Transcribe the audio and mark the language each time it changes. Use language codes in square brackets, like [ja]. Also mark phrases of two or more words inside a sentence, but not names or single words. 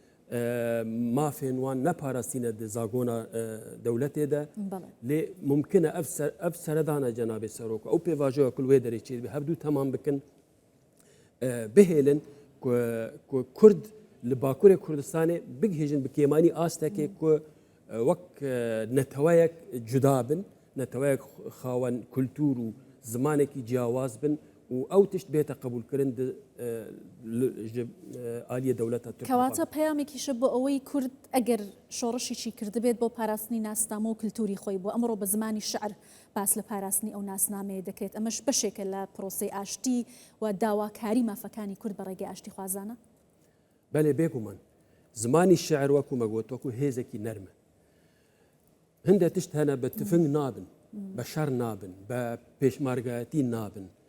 [ku] mafên wan neparastîne di zagona dewletê de lê mumkin e ev seredana cenabê serok ew pêvajoya ku wê derê çê hevdû temam bikin bihêlin ku Kurd li Bakurê Kurdistanê bigihêjin bi kêmanî astekê ku wek netewayek cuda bin netewayek xawen kultûr û zimanekî ciyawaz bin û ew tişt bête qebûlkirin ji aliyê dewleta Tirkiye. [ckb] کەواتە پەیامێکیشە بۆ ئەوەی کورد ئەگەر شۆڕشێکی کردبێت بۆ پاراستنی ناسنامە و کللتوری خۆی بۆ ئەمڕۆ بە زمانی شعر باس لە پاراستنی ئەو ناسنامەیە دەکرێت ئەمەش بەشێکە لە پرۆسی ئاشتی و داواکاری مافەکانی کورد بە ڕێگەی ئاشتی خوازانە بەێ بێگومان زمانی شعر وەکو مەگوت وەکو هێزێکی نەرمە هەندێک تشت هەنە بە تفنگ نابن بە شەر نابن بە پێشمارگایەتی نابن